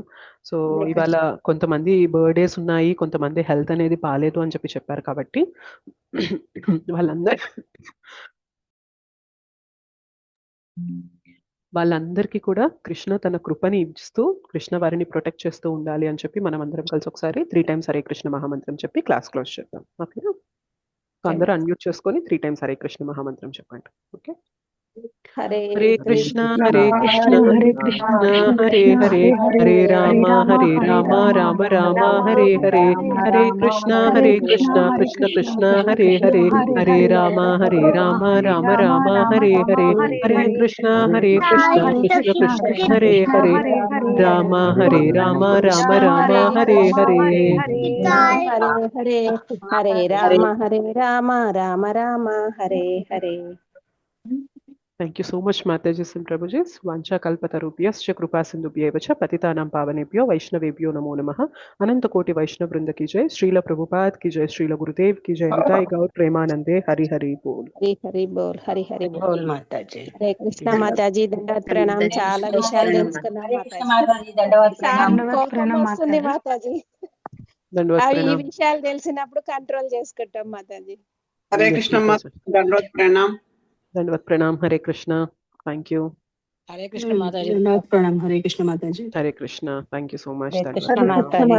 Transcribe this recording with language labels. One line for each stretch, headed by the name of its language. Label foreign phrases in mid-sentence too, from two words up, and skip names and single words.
Telugu: సో ఇవాళ కొంతమంది బర్త్డేస్ ఉన్నాయి, కొంతమంది హెల్త్ అనేది బాగాలేదు అని చెప్పారు కాబట్టి వాళ్ళందరికీ కూడా కృష్ణ తన కృపని ఇస్తూ కృష్ణ వారిని ప్రొటెక్ట్ చేస్తూ ఉండాలి అని చెప్పి మనం అందరం కలిసి ఒకసారి 3 times హరే కృష్ణ మహామంత్రం చెప్పి
English: class close
Telugu: చేద్దాం. ఓకేనా? అందరూ అన్మ్యూట్ చేసుకొని 3 times హరే కృష్ణ మహామంత్రం చెప్పండి. ఓకే.
Sanskrit: హరే కృష్ణ హరే కృష్ణ హరే హరే హరే రామ రామ రామ హరే హరే హరే కృష్ణ కృష్ణ కృష్ణ హరే హరే హరే రామ రామ రామ హరే హరే హరే కృష్ణ కృష్ణ కృష్ణ హరే హరే రామ రామ రామ హరే హరే హరే హరే రామ రామ రామ హరే హరే.
English: Thank you so much Mataji and Prabhuji.
Sanskrit: वाञ्छा कल्पतरुभ्यश्च कृपा सिन्धुभ्येव च पतितानां पावनेभ्यो वैष्णवेभ्यो नमो नमः.
Hindi: अनंत कोटि वैष्णव वृंद की जय। श्रील प्रभुपाद की जय. श्रील गुरुदेव की जय। निताई गौर प्रेमानंदे। हरि हरि बोल. हरि हरि बोल। हरि हरि बोल. Mataji. हरे कृष्ण माताजी। दंडवत प्रणाम.
Telugu: చాలా విషయాలు తెలుసుకున్నాం మాతాజీ. దండవత్ కోపం వస్తుంది మాతాజీ. అవి ఈ విషయాలు తెలిసినప్పుడు కంట్రోల్ చేసుకుంటాం మాతాజీ. హరే కృష్ణ దండవత్ ప్రణామ్.
Hindi: दंडवत प्रणाम। हरे कृष्ण.
English: Thank you.
Hindi: हरे कृष्ण माताजी। दंडवत प्रणाम। हरे कृष्ण माताजी. Hare Krishna.
English: Thank you so much.
Hindi: हरे कृष्ण माताजी.